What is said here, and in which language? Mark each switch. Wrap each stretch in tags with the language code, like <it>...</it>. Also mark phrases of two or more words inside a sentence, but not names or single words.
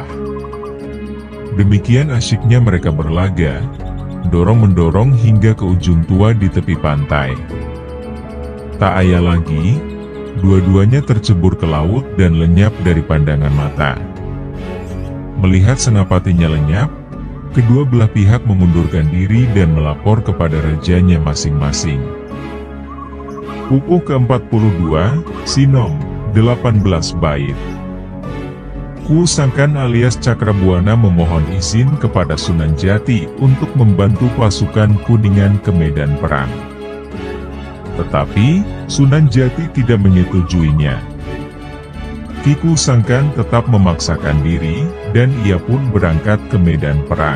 <id>Demikian asyiknya mereka berlaga, dorong-mendorong hingga ke ujung tua di tepi pantai. Tak ayal lagi, dua-duanya tercebur ke laut dan lenyap dari pandangan mata. Melihat senapatinya lenyap, kedua belah pihak mengundurkan diri dan melapor kepada rajanya masing-masing. Pupuh ke-42, Sinom, 18 bait. Ku Sangkan alias Cakrabuana memohon izin kepada Sunan Jati untuk membantu pasukan Kuningan ke medan perang. Tetapi, Sunan Jati tidak menyetujuinya. Ki Sangkan tetap memaksakan diri, dan ia pun berangkat ke medan perang.</id>